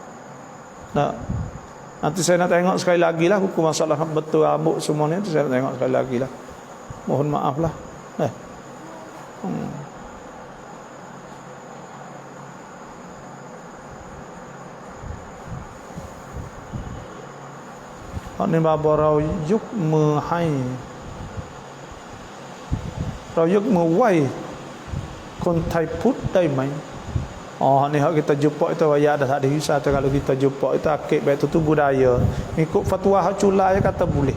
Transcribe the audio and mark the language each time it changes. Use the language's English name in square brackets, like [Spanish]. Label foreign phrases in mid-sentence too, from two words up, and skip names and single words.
[Malay] Nanti saya nak tengok sekali lagi lah hukum masalah betul rambut semua ni. Nanti saya nak tengok sekali lagi lah. Mohon maaf lah. Ni bapa [Thai] เรายกมือให้เรายกมือไหว้คนไทยพุทธได้ไหม [Malay] ni hak kita jumpa itu ayat dah tak ada hisab. Kalau kita jumpa itu akid baik itu budaya. Ikut fatwa hak cula kata boleh.